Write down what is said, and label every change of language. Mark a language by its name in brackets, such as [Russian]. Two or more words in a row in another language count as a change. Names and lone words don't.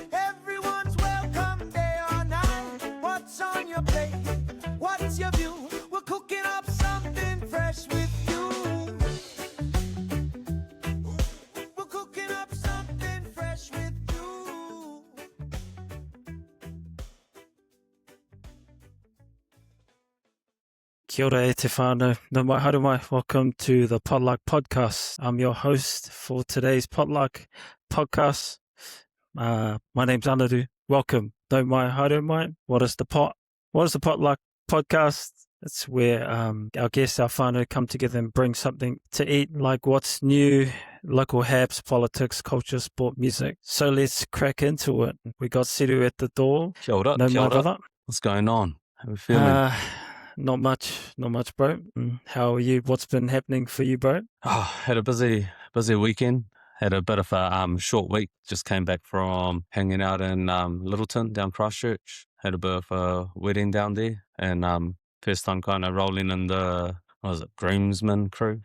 [English] Everyone's welcome day or night. What's on your plate? What's your view? We're cooking up something fresh with you. We're cooking up something fresh with you. [Māori] Kia ora e te whānau, no mai haere mai. [English] Welcome to the Podluck Podcast. I'm your host for today's Podluck Podcast. My name's Anaru. Welcome. [Māori] No mai haere mai. [English] What is the Podluck Podcast? It's where our guests, our whānau, come together and bring something to eat, like what's new, local haps, politics, culture, sport, music. So let's crack into it. We got Siru at the door. [Māori] Kia ora, No kia mai, ora. [English] brother. What's going on? How are you feeling? Not much, bro. How are you? What's been happening for you, bro? Had a busy weekend. Had a bit of a short week. Just came back from hanging out in Littleton, down Christchurch. Had a bit of a wedding down there, and first time kind of rolling in the groomsmen crew.